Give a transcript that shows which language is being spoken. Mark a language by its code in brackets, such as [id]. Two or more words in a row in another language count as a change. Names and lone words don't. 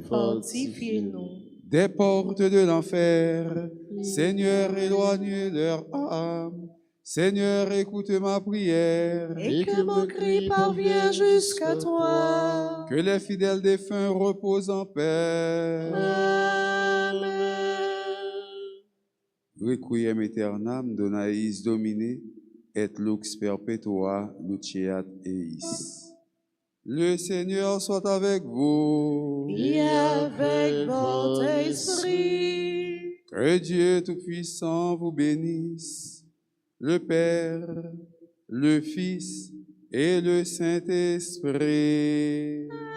[fr] fortifiez-nous. Des portes de l'enfer, Seigneur, éloigne leur âme. Seigneur, écoute ma prière. Et que mon cri parvienne jusqu'à toi. Que les fidèles défunts reposent en paix. Amen. [la] Requiem aeternam dona eis Domine, et lux perpetua luceat eis. [fr] Le Seigneur soit avec vous. Et avec votre esprit. Que Dieu Tout-Puissant vous bénisse. Le Père, le Fils et le Saint-Esprit.